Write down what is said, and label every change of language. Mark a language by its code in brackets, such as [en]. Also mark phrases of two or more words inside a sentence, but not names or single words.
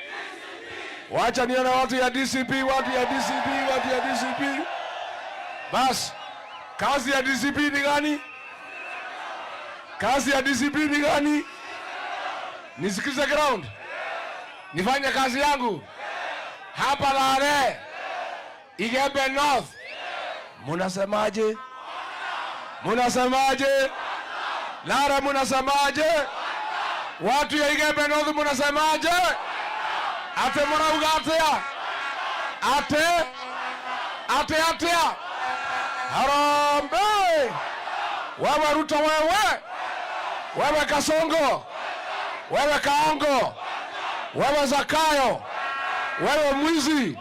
[sw] Wacha nione watu ya DCP, watu ya DCP, watu ya DCP. Bas, kazi ya DCP ni gani? Kazi ya DCP ni gani? Nisikize ground. Nifanye kazi yangu. Hapa Lare. Igembe North. Munasemaje? Munasemaje? Lare munasemaje? Watu ya Igembe North munasemaje? [mer] Ate murauga atia? Ate. [sw] Harambee! Wewe Ruto wewe! Wewe Kasongo! Wewe Kaongo! Wewe Zakayo! Wewe mwizi!